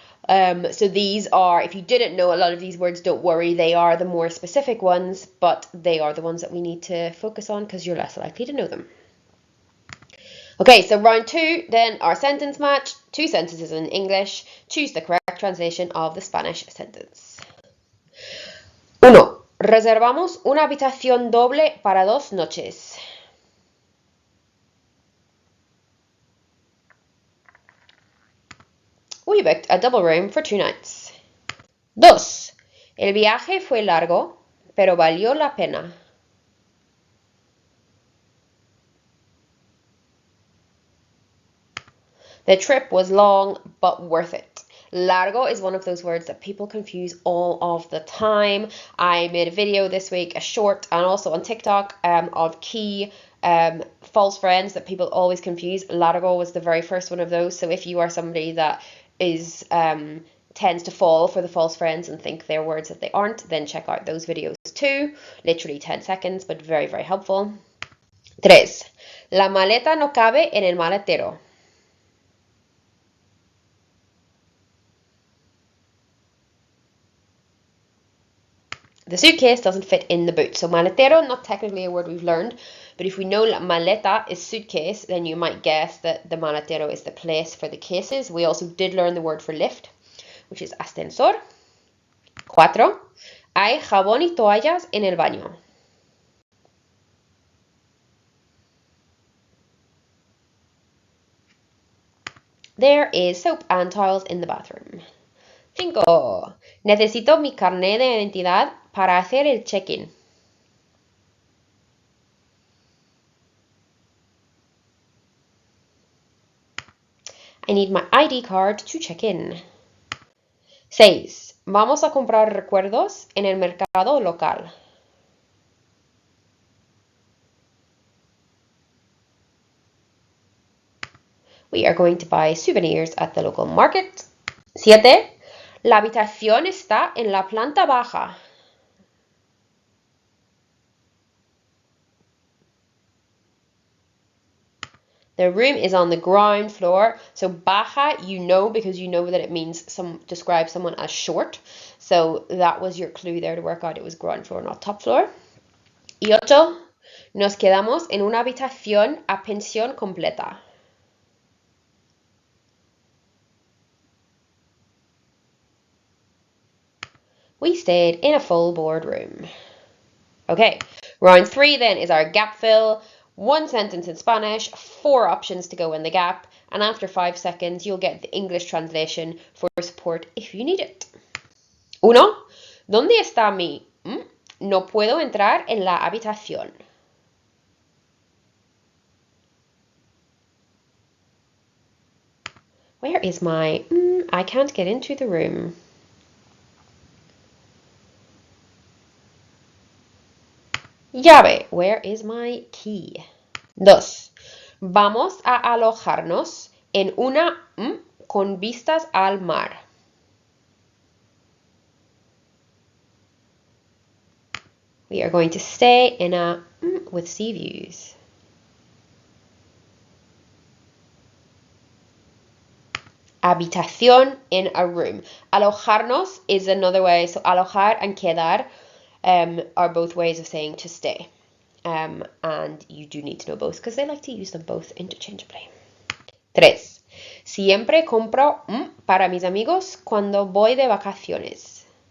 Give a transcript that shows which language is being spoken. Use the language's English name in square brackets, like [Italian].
[English] So these are, if you didn't know a lot of these words, don't worry, they are the more specific ones, but they are the ones that we need to focus on because you're less likely to know them. Okay, so round 2, then our sentence match, 2 sentences in English. Choose the correct translation of the Spanish sentence. 1. [Spanish] Reservamos una habitación doble para 2 noches. [English] We booked a double room for 2 nights. 2. [Spanish] El viaje fue largo, pero valió la pena. [English] The trip was long, but worth it. Largo is one of those words that people confuse all of the time. I made a video this week, a short, and also on TikTok, of key false friends that people always confuse. Largo was the very first one of those. So if you are somebody that is tends to fall for the false friends and think they're words that they aren't, then check out those videos too. Literally 10 seconds, but very, very helpful. 3. [Spanish] La maleta no cabe en el maletero. [English] The suitcase doesn't fit in the boot. So maletero, not technically a word we've learned, but if we know la maleta is suitcase, then you might guess that the maletero is the place for the cases. We also did learn the word for lift, which is ascensor. 4. [Spanish] Hay jabón y toallas en el baño. [English] There is soap and towels in the bathroom. 5. [Spanish] Necesito mi carnet de identidad para hacer el check-in. [English] I need my ID card to check in. [Spanish] 6. Vamos a comprar recuerdos en el mercado local. [English] we are going to buy souvenirs at the local market. 7. [Spanish] La habitación está en la planta baja. [English] The room is on the ground floor. So baja, you know, because you know that it means describe someone as short. So that was your clue there to work out. It was ground floor, not top floor. [Spanish] Y 8. Nos quedamos en una habitación a pensión completa. [English] We stayed in a full board room. Okay, round 3 then is our gap fill. 1 sentence in Spanish, 4 options to go in the gap, and after 5 seconds you'll get the English translation for support if you need it. [Spanish] 1. ¿Dónde está mi? No puedo entrar en la habitación. [English] Where is my? I can't get into the room. Llave. Where is my key? 2. [Spanish] Vamos a alojarnos en una con vistas al mar. [English] We are going to stay in a with sea views. Habitación, in a room. Alojarnos is another way. So alojar and quedar are both ways of saying to stay. And you do need to know both because they like to use them both interchangeably. 3. [Spanish] Siempre compro para mis amigos cuando voy de vacaciones.